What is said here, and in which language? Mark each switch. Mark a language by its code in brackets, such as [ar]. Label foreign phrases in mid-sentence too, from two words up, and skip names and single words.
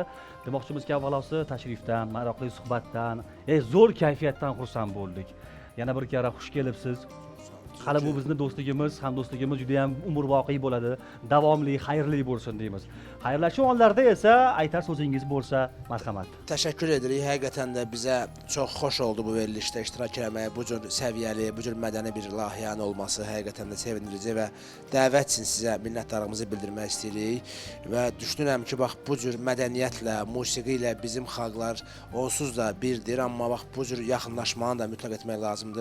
[uz] Demoqchimizki, avvalosi tashrifdan, maroqli suhbatdan, zo'r kayfiyatdan xursand bo'ldik. Yana bir karra xush kelibsiz. hali bu bizni do'stligimiz, hamdo'stligimiz juda ham umrvoqiy bo'ladi, davomli, xayrli bo'lsin deymiz. Xayrlashuv onlarda esa aytar so'zingiz bo'lsa, marhamat. [az] Təşəkkür edirik. Həqiqətən də bizə çox xoş oldu bu verilişdə iştirak etməyə. Bu cür səviyyəli, bu cür mədəni bir layihənin olması həqiqətən də sevindirici və dəvət üçün sizə minnətdarlığımızı bildirmək istəyirik. Və düşünürəm ki, bax bu cür mədəniyyətlə, musiqi ilə bizim xalqlar onsuz da birdir, amma bax bu cür yaxınlaşmanı da mütləq etmək lazımdır.